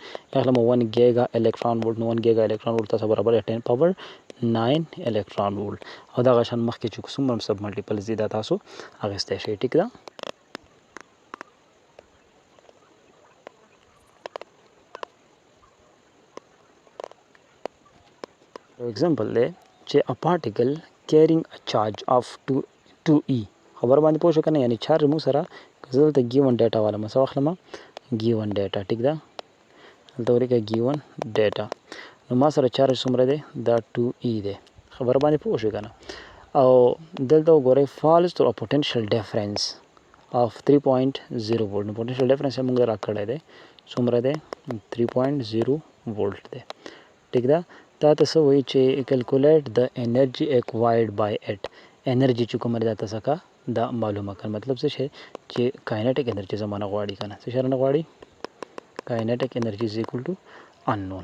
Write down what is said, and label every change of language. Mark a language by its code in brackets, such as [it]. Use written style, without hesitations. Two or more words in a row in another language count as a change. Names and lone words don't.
[ps] یا اخلم 1 [en] giga electron volt, [ps] نو 1 [en] giga electron volt [ps] تاسو برابر دی 10 [en] power 9 electron volt. [ps] او دغه شان مخکې چې څومره [en] sub multiples [ps] دي دا تاسو اخیستی شئ. ټیک ده. example دی چې [en] a particle carrying a charge of 2e. [ps] خبر باندې پوه شو که نه، یعنې چارج موږ سره که زه دلته [en] given data [ps] والا څه واخلم [en] given data. [ps] ټیک ده. دلته ولیکه [en] given data. [ps] نو ما سره چارج څومره دی دا 2e دی. خبر باندې پوه شو که نه. او دلته وګورئ [en] falls through a potential difference of 3.0 volt. [ps] نو [en] potential difference [ps] یې موږ را کړی دی څومره دی 3.0 volt دی. ټیک ده. دا ته څه وایي چې کیلکولیټ د [en] energy acquired by it. [ps] انرژي چې کومه دا ته څه کا دا معلومه کړه. مطلب څه شی چې [en] kinetic energy [ps] زمانه غواړي که نه، څه شی رانه غواړي [en] kinetic energy is equal to unknown.